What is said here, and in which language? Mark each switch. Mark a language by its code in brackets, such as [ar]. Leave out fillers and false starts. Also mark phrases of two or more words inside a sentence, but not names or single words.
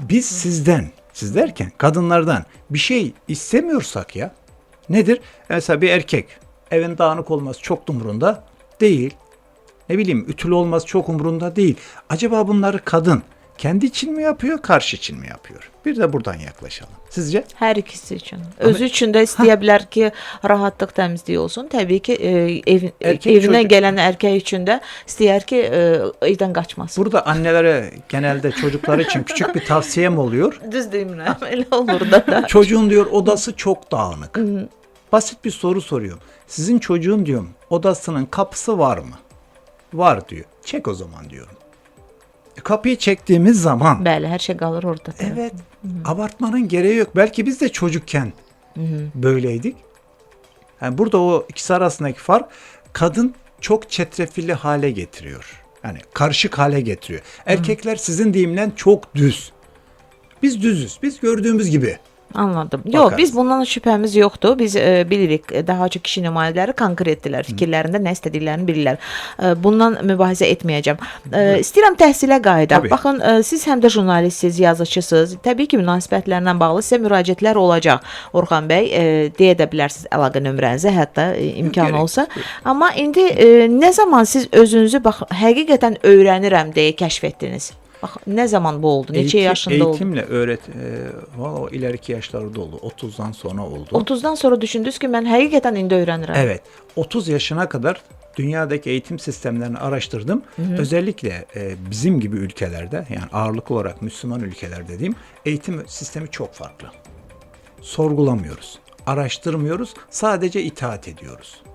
[tr] Biz sizden, siz derken kadınlardan bir şey istemiyorsak ya nedir? Mesela bir erkek evin dağınık olması çok umurunda değil. Ne bileyim ütülü olması çok umurunda değil. Acaba bunları kadın kendi için mi yapıyor, karşı için mi yapıyor? Bir de buradan yaklaşalım. Sizce? [az] Hər ikisi üçün. Özü üçün də istəyə bilər ki, rahatlıq, təmizlik olsun. Təbii ki, Erkək evinə çocuk- gələn erkək üçün də istəyər ki, evdən qaçmasın. [tr] Burada annelere genelde çocuklar için küçük bir tavsiyem oluyor. [az] Düz demirəm, elə olur da. [tr] Çocuğun diyor odası çok dağınık. Basit bir soru soruyorum. Sizin çocuğun diyorum odasının kapısı var mı? Var diyor. Çek o zaman diyorum. Kapıyı çektiğimiz zaman [az] Bəli, hər şey qalır orada. [tr] evet abartmanın gereği yok. Belki biz de çocukken böyleydik. Yani burada o ikisi arasındaki fark kadın çok çetrefilli hale getiriyor. Yani karışık hale getiriyor. Erkekler sizin deyimle çok düz. Biz düzüz. Biz gördüğümüz gibi. Anladım. [az] Yox, [tr] Bakarız. [az] biz bundan şübhəmiz yoxdur. Biz bilirik, daha çox kişi nümayəndələri konkretdirlər, fikirlərində nə istədiklərini bilirlər. Bundan mübahisə etməyəcəm. İstəyirəm təhsilə qayıdaq. [tr] Tabii. [az] Baxın, siz həm də jurnalistsiniz, yazıçısınız. Təbii ki, münasibətlərlə bağlı sizə müraciətlər olacaq. Orxan bəy, deyə də bilərsiniz əlaqə nömrənizi, hətta imkan Gərək. olsa. Amma indi nə zaman siz özünüzü bax həqiqətən öyrənirəm deyə kəşf etdiniz? Bax, nə zaman bu oldu? Neçə yaşında oldu? [tr] Eğitimle valla o ileriki yaşlarda oldu. 30'dan sonra oldu. [az] 30'dan sonra düşündünüz ki, mən həqiqətən indi öyrənirəm. [tr] Evet. 30 yaşına kadar dünyadaki eğitim sistemlerini araştırdım. Özellikle bizim gibi ülkelerde yani ağırlık olarak Müslüman ülkeler dediğim eğitim sistemi çok farklı. Sorgulamıyoruz. Araştırmıyoruz. Sadece itaat ediyoruz.